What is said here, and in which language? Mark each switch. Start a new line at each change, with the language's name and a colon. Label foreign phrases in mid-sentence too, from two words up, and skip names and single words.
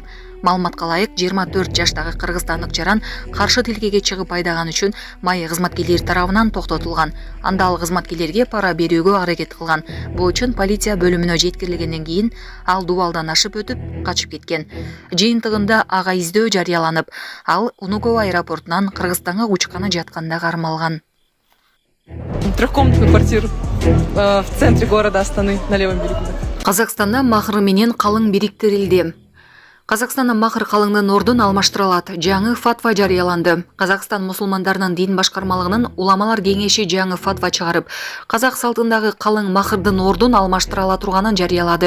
Kyrgyz: Маалыматка ылайык 24 жаштагы кыргызстандык жаран каршы тилкеге чыгып айдаган үчүн майя кызматкерлери тарабынан токтотулган. Анда ал кызматкерлерге пара берүүгө аракет кылган. Бул үчүн полиция бөлүмүнө жеткирилгенден кийин ал дубалдан ашып өтүп качып кеткен. Жыйынтыгында ага издөө жарыяланып, ал Унукова аэропортунан Кыргызстанга учканы жатканда кармалган.
Russian: Трехкомнатную квартиру в центре города Астаны на левом берегу.
Kyrgyz: Казакстанда махыр менен калың бириктирилди. Казакстанда махыр калыңдын ордун алмаштырылат. Жаңы фатва жарыяланды. Казакстан мусулмандарынын дин башкармалыгынын уламалар кеңеши жаңы фатва чыгарып, казак салтындагы калың махырдын ордун алмаштырыла турганын жарыялады.